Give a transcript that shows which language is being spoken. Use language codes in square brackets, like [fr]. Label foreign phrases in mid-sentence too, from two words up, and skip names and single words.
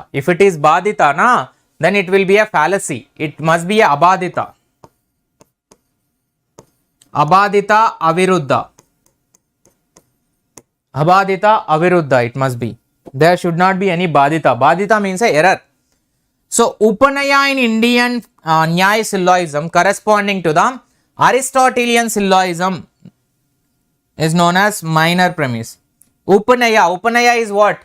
[en] If it is badita, na, then it will be a fallacy. It must be a [sa] abadita. Abadita aviruddha. Abadita aviruddha [en] it must be. There should not be any badita. Badita means a error. So, Upanaya in Indian Nyaya syllogism corresponding to the Aristotelian syllogism is known as minor premise. Upanaya is what?